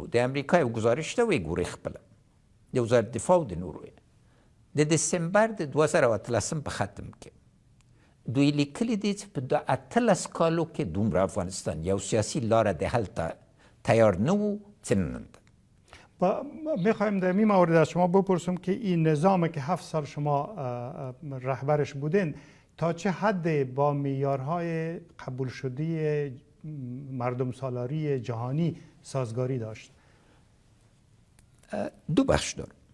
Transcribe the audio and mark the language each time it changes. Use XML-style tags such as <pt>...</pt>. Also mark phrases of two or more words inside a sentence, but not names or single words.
<ps>د امریکا یو ګزارش ته وګورئ خپله، د وزارت دفاع د نورو د دسمبر د 2013 په ختم کې دوی لیکلي دي چې په 18 کالو کې دومره افغانستان یو سیاسي لاره د حل ته تیار نه و چې نن ده.</ps> <fa>میخوایم در این مورد از شما بپرسم که این نظام که 7 سال شما رهبرش بودین تا چه حد با معیارهای قبول شده مردم سالاری جهانی سازگاری داشت؟ دو بخش داره.</fa>